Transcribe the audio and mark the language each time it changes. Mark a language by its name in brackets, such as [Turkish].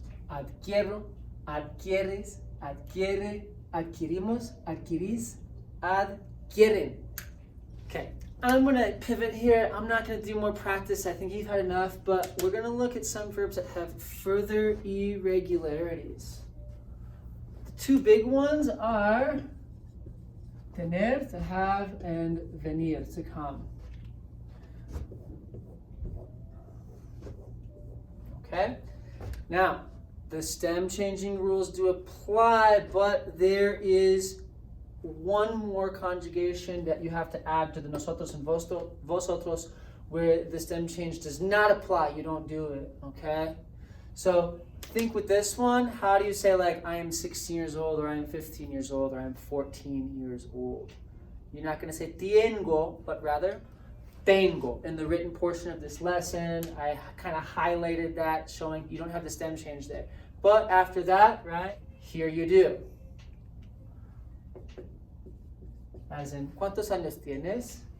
[Spanish] Adquiero, adquieres, adquiere, adquirimos, adquirís, adquieren. [English] Okay, I'm going to pivot here. I'm not going to do more practice. I think you've had enough, but we're going to look at some verbs that have further irregularities. The two big ones are tener, to have, and venir, to come. Okay? Now, the stem changing rules do apply, but there is one more conjugation that you have to add to the nosotros and vosotros where the stem change does not apply. You don't do it, okay? So think with this one, how do you say like I am 16 years old, or I am 15 years old, or I am 14 years old? You're not going to say tengo, but rather tengo. In the written portion of this lesson, I kind of highlighted that, showing you don't have the stem change there. But after that, right, here you do. As in, [Spanish] ¿cuántos años tienes?